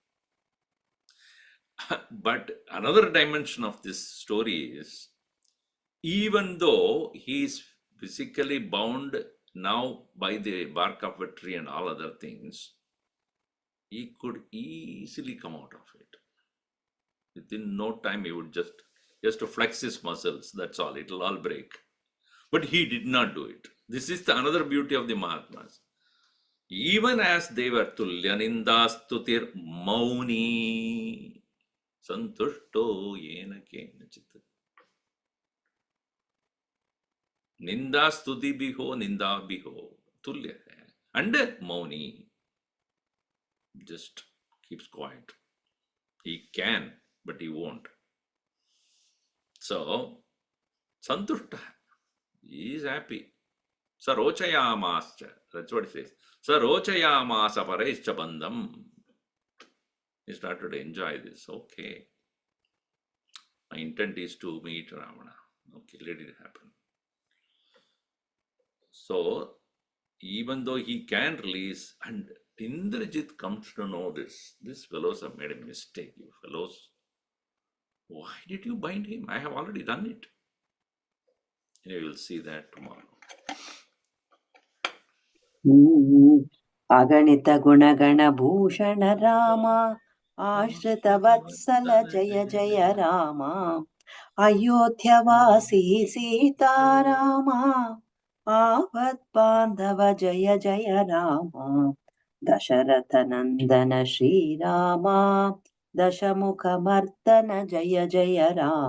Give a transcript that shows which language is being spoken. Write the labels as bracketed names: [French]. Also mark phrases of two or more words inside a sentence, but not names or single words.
[English] But another dimension of this story is, even though he is physically bound now by the bark of a tree and all other things, he could easily come out of it. Within no time, he would just to flex his muscles, that's all, it will all break. But he did not do it. This is another beauty of the Mahatmas. Even as they were [Sanskrit] तुल्य निन्दास्तुतिर् मौनी सन्तुष्टो येन केनचित्. [Hindi] निंदास्तुति भी हो, निंदा भी हो, तुल्य है. [English] And mauni just keeps quiet. He can, but he won't. So, santushta, he is happy. Sarochayamascha, that's what it says. [Sanskrit] स रोचयामास परैश्च बन्धम्. [English] He started to enjoy this. Okay. My intent is to meet Ravana. Okay, let it happen. So, even though he can release, and Indrajit comes to know this, these fellows have made a mistake, you fellows. Why did you bind him? I have already done it. You will see that tomorrow. [Hindi] अगणित गुणगण भूषण राम आश्रित वत्सल जय जय राम अयोध्यवासी सीताराम आवत् बांधव जय जय राम दशरथ नंदन श्रीराम दशमुख मर्दन जय जय राम